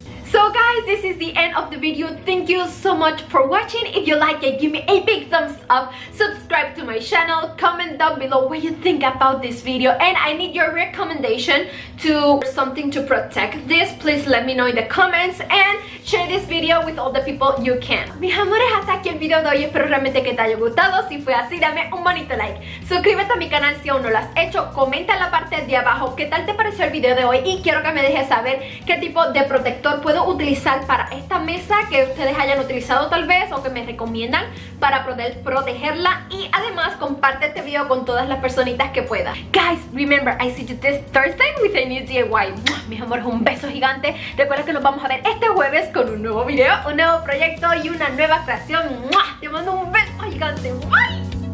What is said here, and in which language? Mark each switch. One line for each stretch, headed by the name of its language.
English: So guys, this is the end of the video. Thank you so much for watching. If you like it, give me a big thumbs up, subscribe to my channel, comment down below what you think about this video, and I need your recommendation to something to protect this. Please let me know in the comments and share this video with all the people you can.
Spanish: Mis amores, hasta aquí el video de hoy. Espero realmente que te haya gustado. Si fue así, dame un bonito like. Suscríbete a mi canal si aún no lo has hecho. Comenta en la parte de abajo qué tal te pareció el video de hoy y quiero que me dejes saber qué tipo de protector puedo utilizar para esta mesa que ustedes hayan utilizado tal vez o que me recomiendan para poder protegerla, y además comparte este video con todas las personitas que puedas.
English: Guys, remember, I see you this Thursday with a new DIY.
Spanish: Mis amores, un beso gigante. Recuerda que nos vamos a ver este jueves con un nuevo video, un nuevo proyecto y una nueva creación. Te mando un beso gigante. Bye.